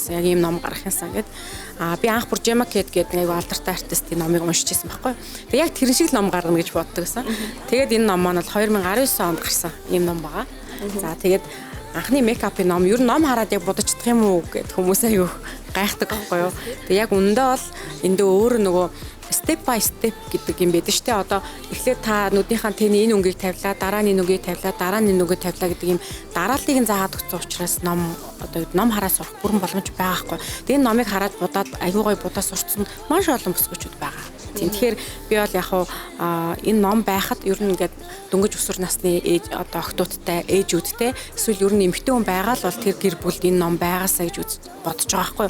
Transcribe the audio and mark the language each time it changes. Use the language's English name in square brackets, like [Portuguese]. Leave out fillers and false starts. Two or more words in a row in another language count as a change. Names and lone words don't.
[Mongolian] Яг ийм ном гаргах юмсан гэд би анх бүр Gemma Kate гэдэг нэг алдартай артистийн номыг уншиж байсан байхгүй. Тэгээ яг тэр шиг ном гаргана гэж боддог гэсэн. Тэгээд энэ ном маань бол 2019 онд гарсан ийм ном байгаа. За тэгээд анхны мейкапын ном ер нь ном хараад яг бодож чадах юм уу гэд хүмүүс аюу гайхдаг байхгүй юу. Тэгээ яг үндэ бол эндээ өөр нөгөө [English] step by step [Mongolian] гэдэг юм байдаг шүү дээ. Одоо эхлээд та нүдийнхаа тэний энэ өнгийг тавилаа, дараа нь энэ өнгийг тавилаа, дараа нь энэ өнгийг тавилаа гэдэг юм дарааллыг нь заагаад өгсөн учраас ном одоо ном хараад сурах бүрэн боломж байгаа хгүй. Тэгээ энэ номыг хараад будаад аюу гой будаа сурцсан маш олон бүсгүүчүүд байгаа. Тийм тэгэхээр би бол яг энэ ном байхад ер нь ингээд дөнгөж өсвөр насны ээж одоо охтуудтай ээжүүдтэй эсвэл ер нь эмэгтэй хүн байгаа л бол тэр гэр бүлд энэ ном байгаасаа гэж бодож байгаа хгүй.